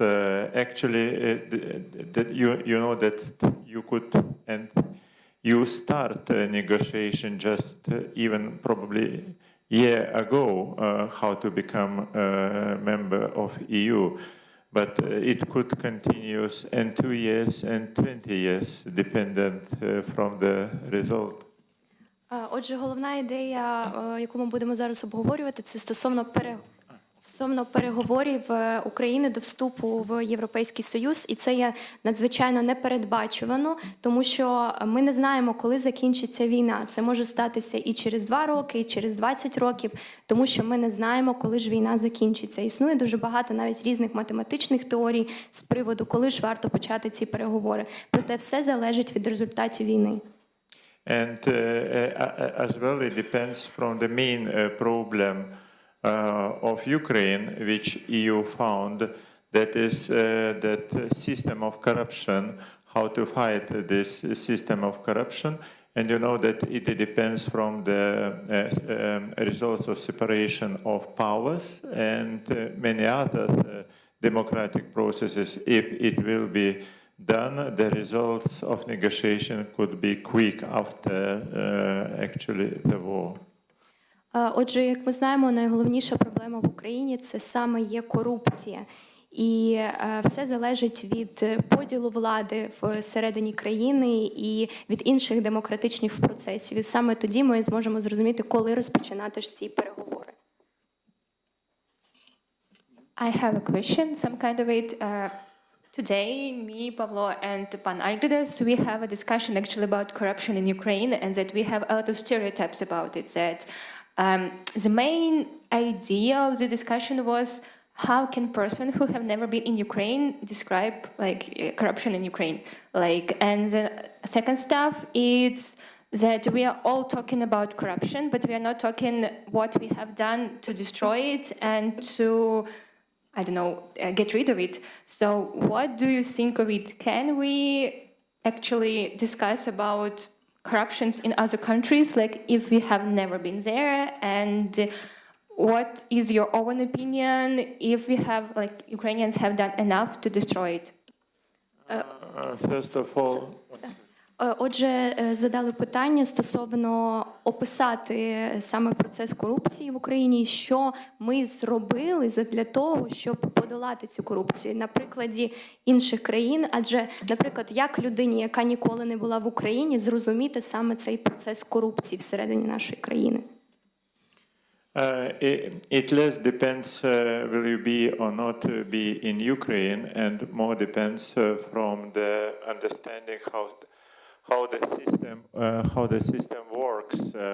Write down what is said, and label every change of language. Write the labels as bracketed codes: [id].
[en] Actually, that you know that you could and you start a negotiation just even probably year ago how to become a member of EU, but it could continue in 2 years and 20 years, dependent from the result. [uk] Отже, головна ідея, яку ми будемо зараз обговорювати, це стосовно переговорів України до вступу в Європейський Союз, і це є надзвичайно непередбачувано, тому що ми не знаємо, коли закінчиться війна. Це може статися і через 2 роки, і через 20 років, тому що ми не знаємо, коли ж війна закінчиться. Існує дуже багато навіть різних математичних теорій з приводу, коли ж варто почати ці переговори. Проте все залежить від результатів війни. [en] And as well, it depends from the main problem of Ukraine, which EU found, that is that system of corruption, how to fight this system of corruption. And you know that it depends from the results of separation of powers and many other democratic processes. If it will be done, the results of negotiation could be quick after actually the war. [uk] Отже, як ми знаємо, найголовніша проблема в Україні – це саме є корупція. І все залежить від поділу влади всередині країни і від інших демократичних процесів. І саме тоді ми зможемо зрозуміти, коли розпочинати ж ці переговори. [en] I have a question, some kind of it. Today, me, Pavlo, and Pan Algirdas, we have a discussion actually about corruption in Ukraine, and that we have a lot of stereotypes about it. That the main idea of the discussion was how can person who have never been in Ukraine describe like corruption in Ukraine, and the second stuff is that we are all talking about corruption, but we are not talking what we have done to destroy it and to, I don't know, get rid of it. So what do you think of it? Can we actually discuss about corruptions in other countries, like if we have never been there, and what is your own opinion if we have, like, Ukrainians have done enough to destroy it? First of all, [uk] Отже, задали питання стосовно описати саме процес корупції в Україні, що ми зробили для того, щоб подолати цю корупцію на прикладі інших країн. Адже, наприклад, як людині, яка ніколи не була в Україні, зрозуміти саме цей процес корупції всередині нашої країни? [en] It less depends will you be or not be in Ukraine, and more depends from the understanding how the system works.